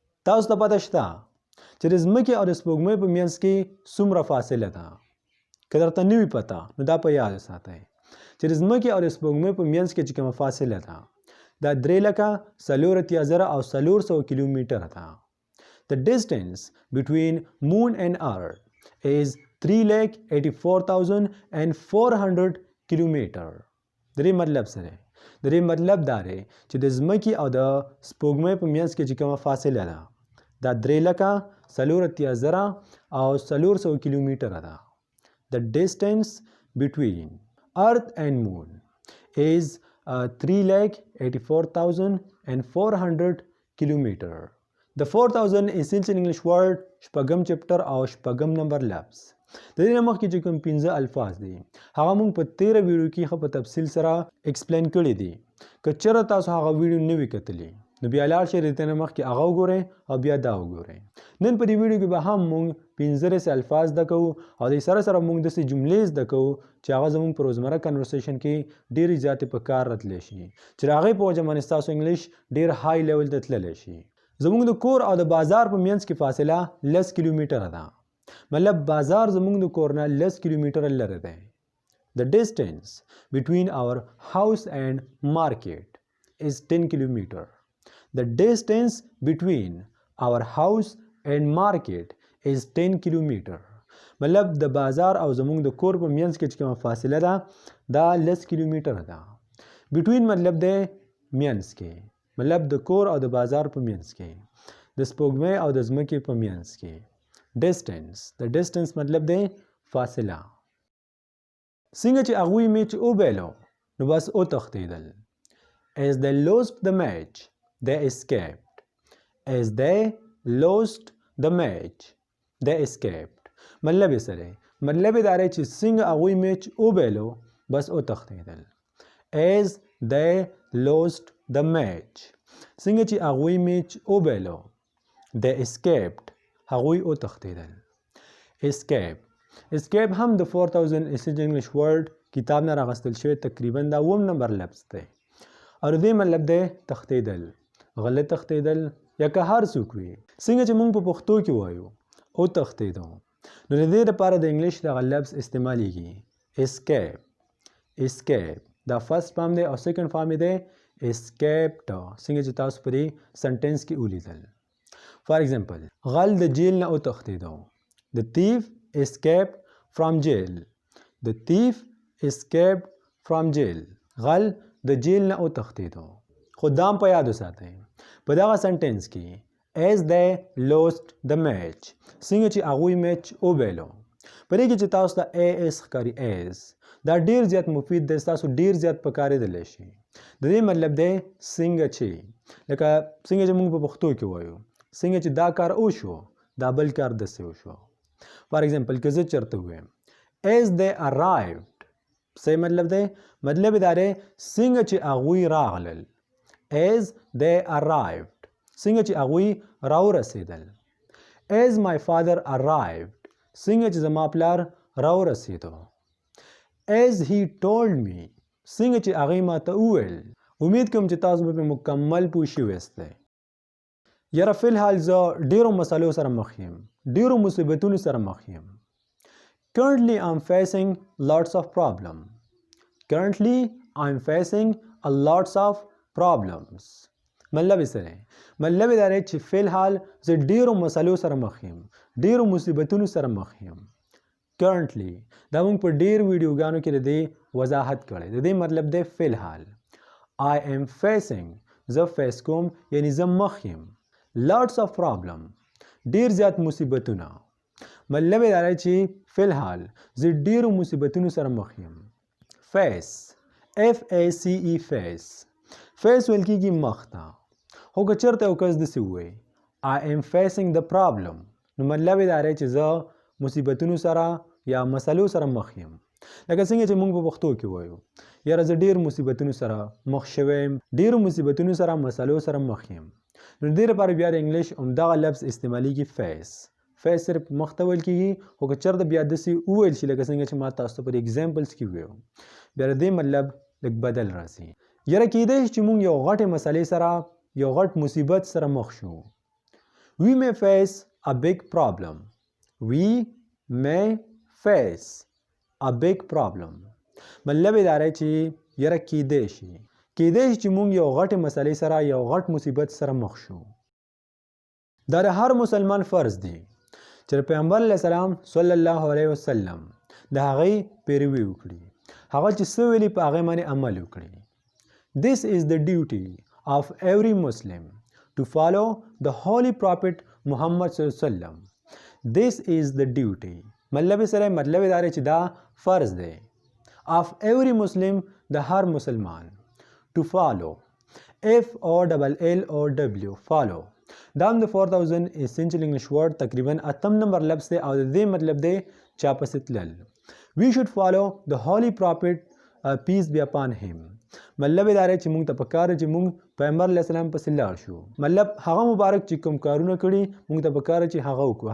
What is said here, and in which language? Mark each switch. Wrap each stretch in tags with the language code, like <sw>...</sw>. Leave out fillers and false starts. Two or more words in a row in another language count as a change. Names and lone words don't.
<ps>تاسو ته پته شته چې د ځمکې او د سپوږمۍ په منځ کې څومره فاصله ده؟ که درته نه وي پته نو دا په یاد وساتئ چې د ځمکې او د سپوږمۍ په منځ کې چې کومه فاصله ده دا 3,84,400 کیلومتره ده.</ps> <en>The distance between moon and earth is 3,84,400 کیلومتر.</en> <ps>د دې مطلب څه دی؟ د دې مطلب دا دی چې د ځمکې او د سپوږمۍ په منځ کې چې کومه فاصله ده دا 3,84,400 کیلومتره ده.</ps> <en>The distance between earth and moon is 3,84,400 kilometer. The 4,000 essential English word</en> <ps>شپږم چپټر او شپږم نمبر لفظ. د دې مخکې چې کوم 15 الفاظ دي هغه موږ په 13 ویډیو کې په تفصیل سره ایکسپلین کړی دي. که چېرته تاسو هغه ویډیو نه وي کتلی نو بیا لاړ شئ د دې نه مخکې هغه وګورئ او بیا دا وګورئ. نن په دې ویډیو کې به هم موږ 15 الفاظ زده کوو او د سره سره موږ داسې جملې زده کوو چې هغه زموږ په روزمره کنورسیشن کې ډېرې زیاتې په کار راتلی شي چې د هغې په وجه باندې ستاسو انګلیش ډېر</ps> <en>high level</en> <ps>ته تللی شي. زموږ د کور او د بازار په منځ کې فاصله 10 کیلومتره ده. مطلب بازار زموږ د کور نه 10 کیلومتره لرې دی.</ps> <en>The distance between our house and market is 10 kilometer. The distance between our house and market is 10 kilometer.</en> <ps>مطلب د بازار او زموږ د کور په منځ کې چې کومه فاصله ده دا 10 کیلومتره ده. between مطلب دی منځ کې، مطلب د کور او د بازار په منځ کې، د سپوږمۍ او د ځمکې په منځ کې. distance د distance مطلب دی فاصله. څنګه چې هغوی میچ وبایلو نو بس وتښتېدل.</ps> <en>as they lost the match they escaped. as they lost the match they escaped.</en> <ps>مطلب یې څه دی؟ مطلب یې دا دی چې څنګه هغوی میچ وبایلو بس وتښتېدل.</ps> <en>as they lost the match</en> <ps>څنګه چې هغوی میچ وبایلو</ps> <en>they escaped</en> <ps>هغوی وتښتېدل.</ps> <en>escape escape</en> <ps>هم د 4000</ps> <en>essential English word</en> <ps>کتاب نه راغستل شوی تقریبا دا 9 نمبر لفظ دی او د دې مطلب دی تښتېدل، غلط تښتېدل یا که هر څوک وي. څنګه چې موږ په پښتو کې وایو وتښتېدو نو د دې لپاره د انګلیش دغه لفظ استعمالیږي escape. escape دا</ps> <en>first form</en> <ps>دی او</ps> <en>second form</en> <ps>یې دی escaped. څنګه چې تاسو په دې سنټینس کې ولیدل.</ps> <en>for example</en> <ps>غل د جیل نه وتښتېدو.</ps> <en>The thief escaped from jail. The thief escaped from jail.</en> <ps>غل د جیل نه وتښتېدو. خو دا هم په یاد وساتئ په دغه سنټینس کې</ps> <en>as they lost the match</en> <ps>څنګه چې هغوی میچ وبایلو په دې کې چې تاسو ته as ښکاري as دا ډېر زیات مفید دی، ستاسو ډېر زیات په کارېدلی شي. د دې مطلب دی څنګه چې لکه څنګه چې موږ په پښتو کې وایو څنګه چې دا کار وشو دا بل کار داسې وشو.</ps> <en>for example</en> <ps>که زه چېرته ووایم</ps> <en>as they arrived</en> <ps>صحیح مطلب دی؟ مطلب یې دا دی څنګه چې هغوی راغلل.</ps> <en>as they arrived</en> <ps>څنګه چې هغوی راورسېدل.</ps> <en>as my father arrived</en> <ps>څنګه چې زما پلار راورسېدو.</ps> <en>as he told me</en> <ps>څنګه چې هغې ما ته وویل. امید کوم چې تاسو به پرې مکمل پوه شوي یاستئ. یاره فی الحال زه ډېرو مسلو سره مخ یم، ډېرو مصیبتونو سره مخ یم.</ps> <en>currently I'm facing lots of problem. currently I'm facing a lots of problems.</en> <ps>مطلب یې څه دی؟ مطلب یې دا دی چې فی الحال زه ډېرو مسلو سره مخ یم، ډېرو مصیبتونو سره مخ یم. currently دا موږ په ډېر ویډیوګانو کې د دې وضاحت کړی. د دې مطلب دی فی الحال.</ps> <en>I am facing</en> <ps>زه فیس کوم یعنی زه مخ یم.</ps> <en>lots of problem</en> <ps>ډېر زیات مصیبتونه. مطلب یې دا دی چې فی الحال زه ډېرو مصیبتونو سره مخ یم.</ps> <en>face FACE face face</en> <ps>ویل کېږي مخ ته. خو که چېرته یو کس داسې ووایي</ps> <en>I am facing the problem</en> <ps>نو مطلب یې دا دی چې زه مصیبتونو سره یا مسلو سره مخ یم. لکه څنګه چې موږ په پښتو کې وایو یاره زه ډېر مصیبتونو سره مخ شوی یم، ډېرو مصیبتونو سره مسلو سره مخ یم. نو د دې لپاره بیا د انګلیش همدغه لفظ استعمالیږي face. face صرف مخ ته ویل کېږي، خو که چېرته بیا داسې وویل شي لکه څنګه چې ما تاسو ته په ایګزامپلز کې وویو بیا د دې مطلب لږ بدل راځي. یاره کېدای شي چې موږ یو غټې مسلې سره یو غټ مصیبت سره مخ شو</ps> <en>We may face a big problem. We may face a big problem.</en> <ps>مطلب دا دی چې یاره کیدای شي چې موږ یو غټې مسلې سره یو غټ مصیبت سره مخ شو. دا د هر مسلمان فرض دی چې پیغمبر</ps> <ar>علیه السلام صلی الله علیه وسلم</ar> <ps>د هغې پیروي وکړي. هغه چې څه ویلي په هغې باندې عمل وکړي.</ps> <en>This is the duty of every Muslim to follow the holy prophet Muhammad</en> <ar>صلی الله علیه وسلم.</ar> <en>This is the duty.</en> <ps>مطلب سره مطلب دا دی چې دا فرض دی.</ps> <en>Of every Muslim</en> <ps>د هر مسلمان.</ps> <en>To follow. F-O-L-L-O-W. Follow.</en> <ps>دا هم د 4000</ps> <en>essential English word</en> <ps>تقریبا 8 نمبر لفظ دی او د دې مطلب دی چا پسې تلل.</ps> <en>We should follow the holy prophet peace be upon him.</en> <ps>مطلب دا دی چې موږ ته پکار چې موږ پیغمبر</ps> <ar>علیه السلام</ar> <ps>پسې لاړ شو. مطلب هغه مبارک چې کوم کارونه کړي موږ ته پکار چې هغه وکړو.</ps>